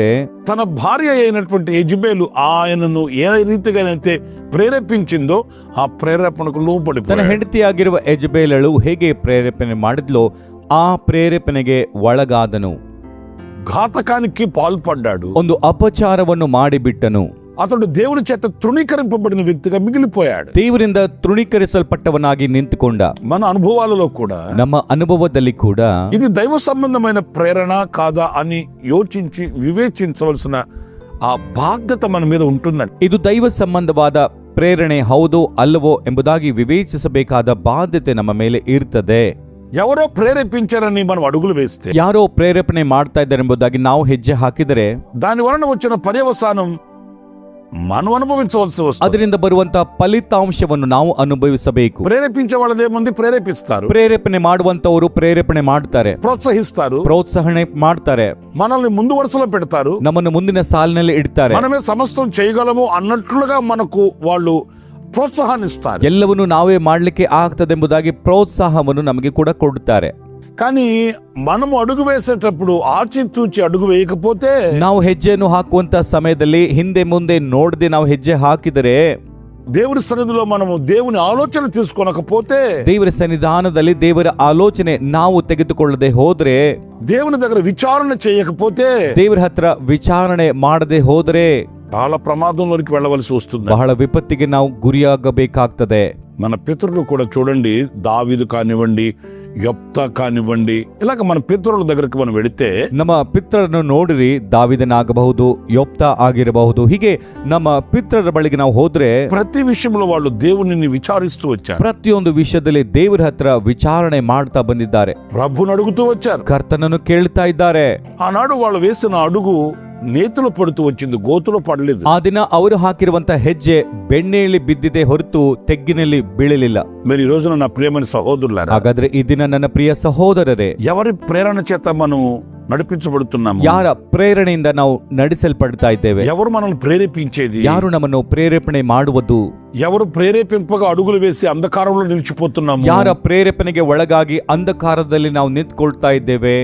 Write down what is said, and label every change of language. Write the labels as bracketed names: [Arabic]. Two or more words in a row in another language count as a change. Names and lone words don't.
[Telugu] తన భార్య అయినటువంటి యెజెబెలు ఆయనను ఏ రీతిగానైతే ప్రేరేపించిందో ఆ ప్రేరేపణకు లోబడి [Kannada] ತನ್ನ ಹೆಂಡತಿಯಾಗಿರುವ ಯೆಜೆಬೇಲಳು ಹೇಗೆ ಪ್ರೇರೇಪಣೆ ಮಾಡಿದ್ಲೋ ಆ ಪ್ರೇರೇಪಣೆಗೆ ಒಳಗಾದನು. [Telugu] ఘాతకానికి పాల్పడ్డాడు. [Kannada] ಒಂದು ಅಪಚಾರವನ್ನು ಮಾಡಿಬಿಟ್ಟನು. [Telugu] అతడు దేవుని చేత తృణీకరింపబడిన వ్యక్తిగా మిగిలిపోయాడు. [Kannada] ದೇವರಿಂದ ತೃಣೀಕರಿಸಲ್ಪಟ್ಟವನಾಗಿ ನಿಂತುಕೊಂಡ. [Telugu] మన అనుభవాలలో కూడా, [Kannada] ನಮ್ಮ ಅನುಭವದಲ್ಲಿ ಕೂಡ [Telugu] ఇది దైవ సంబంధమైన ప్రేరణ కాదా అని యోచించి వివేచించవలసిన ఆ బాధ్యత మన మీద ఉంటుందండి. [Kannada] ಇದು ದೈವ ಸಂಬಂಧವಾದ ಪ್ರೇರಣೆ ಹೌದೋ ಅಲ್ಲವೋ ಎಂಬುದಾಗಿ ವಿವೇಚಿಸಬೇಕಾದ ಬಾಧ್ಯತೆ ನಮ್ಮ ಮೇಲೆ ಇರ್ತದೆ. [Telugu] ఎవరో ప్రేరేపించారని మనం అడుగులు వేస్తే [Kannada] ಯಾರೋ ಪ್ರೇರೇಪಣೆ ಮಾಡ್ತಾ ಇದ್ದಾರೆ ಎಂಬುದಾಗಿ ನಾವು ಹೆಜ್ಜೆ ಹಾಕಿದರೆ [Telugu] దాని వలన వచ్చిన పర్యవసానం మనం అనుభవించవలసి వస్తుంది. [Kannada] ಅದರಿಂದ ಬರುವಂತ ಫಲಿತಾಂಶವನ್ನು ನಾವು ಅನುಭವಿಸಬೇಕು. [Telugu] ప్రేరేపించే వాళ్ళదేముంది, ప్రేరేపిస్తారు, [Kannada] ಪ್ರೇರೇಪಣೆ ಮಾಡುವಂತವರು ಪ್ರೇರೇಪಣೆ ಮಾಡ್ತಾರೆ, [Telugu] ప్రోత్సహిస్తారు, [Kannada] ಪ್ರೋತ್ಸಾಹನೆ ಮಾಡ್ತಾರೆ, [Telugu] మనల్ని ముందు వరుసలో పెడతారు, [Kannada] ನಮ್ಮನ್ನು ಮುಂದಿನ ಸಾಲಿನಲ್ಲಿ ಇಡ್ತಾರೆ, [Telugu] మనమే సమస్తం చేయగలము అన్నట్లుగా మనకు వాళ్ళు ప్రోత్సాహాన్ని ఇస్తారు. [Kannada] ಎಲ್ಲವನ್ನು ನಾವೇ ಮಾಡ್ಲಿಕ್ಕೆ ಆಗ್ತದೆಂಬುದಾಗಿ ಪ್ರೋತ್ಸಾಹವನ್ನು ನಮಗೆ ಕೂಡ ಕೊಡುತ್ತಾರೆ. [Telugu] కానీ మనము అడుగు వేసేటప్పుడు ఆచితూచి అడుగు వేయకపోతే, [Kannada] ನಾವು ಹೆಜ್ಜೆಯನ್ನು ಹಾಕುವಂತ ಸಮಯದಲ್ಲಿ ಹಿಂದೆ ಮುಂದೆ ನೋಡದೆ ನಾವು ಹೆಜ್ಜೆ ಹಾಕಿದರೆ, [Telugu] దేవుని సన్నిధిలో మనము దేవుని ఆలోచన తీసుకొనకపోతే, [Kannada] ದೇವರ ಸನ್ನಿಧಾನದಲ್ಲಿ ದೇವರ ಆಲೋಚನೆ ನಾವು ತೆಗೆದುಕೊಳ್ಳದೆ ಹೋದ್ರೆ, [Telugu] దేవుని దగ్గర విచారణ చేయకపోతే, [Kannada] ದೇವರ ಹತ್ರ ವಿಚಾರಣೆ ಮಾಡದೆ ಹೋದ್ರೆ [Telugu] చాలా ప్రమాదంలోనికి వెళ్ళవలసి వస్తుంది. [Kannada] ಬಹಳ ವಿಪತ್ತಿಗೆ ನಾವು ಗುರಿಯಾಗಬೇಕಾಗ್ತದೆ. [Telugu] మన పితరులు కూడా చూడండి, దావీదు కానివ్వండి, యొప్తా కానివ్వండి, ఇలాగ మన పితరుల దగ్గరికి మనం వెళితే [Kannada] ನಮ್ಮ ಪಿತ್ರರನ್ನು ನೋಡಿರಿ, ದಾವಿದನಾಗಬಹುದು, ಯೋಪ್ತ ಆಗಿರಬಹುದು, ಹೀಗೆ ನಮ್ಮ ಪಿತ್ರರ ಬಳಿಗೆ ನಾವು ಹೋದ್ರೆ [Telugu] ప్రతి విషయంలో వాళ్ళు దేవునిని విచారిస్తూ వచ్చారు, [Kannada] ಪ್ರತಿಯೊಂದು ವಿಷಯದಲ್ಲಿ ದೇವರ ಹತ್ರ ವಿಚಾರಣೆ ಮಾಡ್ತಾ ಬಂದಿದ್ದಾರೆ, [Telugu] ప్రభుని అడుగుతూ వచ్చారు. [Kannada] ಕರ್ತನನ್ನು ಕೇಳ್ತಾ ಇದ್ದಾರೆ. [Telugu] ఆనాడు వాళ్ళు వేసిన అడుగు నేతులు పడుతూ వచ్చింది, గోతులో పడలేదు. [Kannada] ಆ ದಿನ ಅವರು ಹಾಕಿರುವಂತ ಹೆಜ್ಜೆ ಬೆಣ್ಣೆಯಲ್ಲಿ ಬಿದ್ದಿದೆ ಹೊರತು ತೆಗ್ಗಿನಲ್ಲಿ ಬೀಳಲಿಲ್ಲ. [Telugu] మరి ఈ రోజున నా ప్రియమైన సహోదరులారా, [Kannada] ಹಾಗಾದ್ರೆ ಈ ದಿನ ನನ್ನ ಪ್ರಿಯ ಸಹೋದರರೇ, [Telugu] ఎవరి ప్రేరణ చేత మనం నడిపించబడుతున్నాము, [Kannada] ಯಾರ ಪ್ರೇರಣೆಯಿಂದ ನಾವು ನಡೆಸಲ್ಪಡ್ತಾ ಇದ್ದೇವೆ, [Telugu] ఎవరు మనల్ని ప్రేరేపించేది, [Kannada] ಯಾರು ನಮ್ಮನ್ನು ಪ್ರೇರೇಪಣೆ ಮಾಡುವುದು, [Telugu] ఎవరు ప్రేరేపింపగా అడుగులు వేసి అంధకారంలో నిలిచిపోతున్నాము, [Kannada] ಯಾರ ಪ್ರೇರೇಪಣೆಗೆ ಒಳಗಾಗಿ ಅಂಧಕಾರದಲ್ಲಿ ನಾವು ನಿಂತ್ಕೊಳ್ತಾ ಇದ್ದೇವೆ,